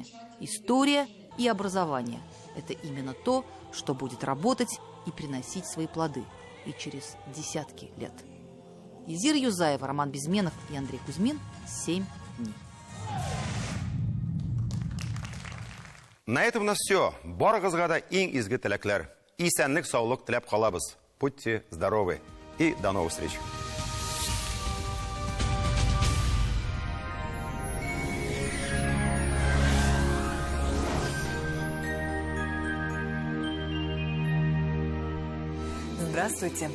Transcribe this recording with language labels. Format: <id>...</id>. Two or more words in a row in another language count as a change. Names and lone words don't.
<ru>История и образование – это именно то, что будет работать и приносить свои плоды и через десятки лет. Езира Юзаева, Роман Безменов и Андрей Кузьмин. 7 дней. На этом у нас все.</ru> <tt>Барыгызга да иң изге теләкләр. Исәнлек, саулык теләп калабыз.</tt> <ru>Будьте здоровы и до новых встреч. Здравствуйте.</ru>